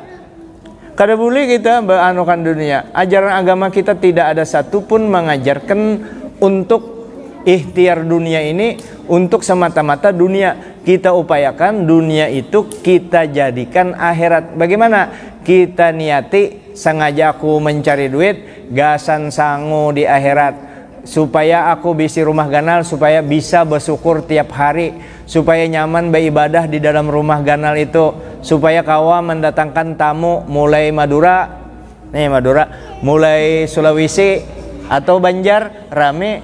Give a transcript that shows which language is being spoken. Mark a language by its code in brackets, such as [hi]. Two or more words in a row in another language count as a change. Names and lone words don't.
[id] Kada boleh kita beanukan dunia. Ajaran agama kita tidak ada satupun mengajarkan untuk ikhtiar dunia ini untuk semata-mata dunia. Kita upayakan dunia itu kita jadikan akhirat. Bagaimana? [bjn] Kita niati sengaja aku mencari duit, gasan sangu di akhirat. Supaya aku bisi rumah ganal, supaya bisa bersyukur tiap hari, supaya nyaman beribadah di dalam rumah ganal itu, supaya kawa mendatangkan tamu mulai Madura, mulai Sulawesi atau Banjar rame.